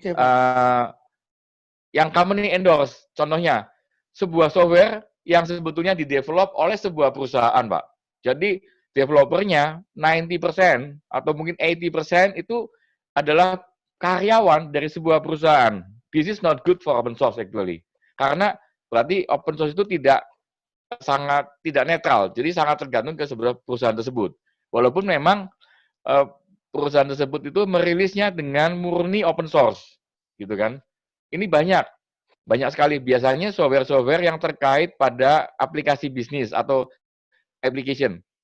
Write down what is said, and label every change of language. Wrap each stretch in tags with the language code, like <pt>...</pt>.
<id>Oke, Pak. yang company endorse, contohnya sebuah software yang sebetulnya didevelop oleh sebuah perusahaan, Pak. Jadi developernya 90% atau mungkin 80% itu adalah karyawan dari sebuah perusahaan.</id> <en>This is not good for open source actually.</en> <id>Karena berarti open source itu tidak netral. Jadi sangat tergantung ke sebuah perusahaan tersebut. Walaupun memang perusahaan tersebut itu merilisnya dengan murni open source, gitu kan. Ini banyak sekali. Biasanya software-software yang terkait pada aplikasi bisnis atau application.</id>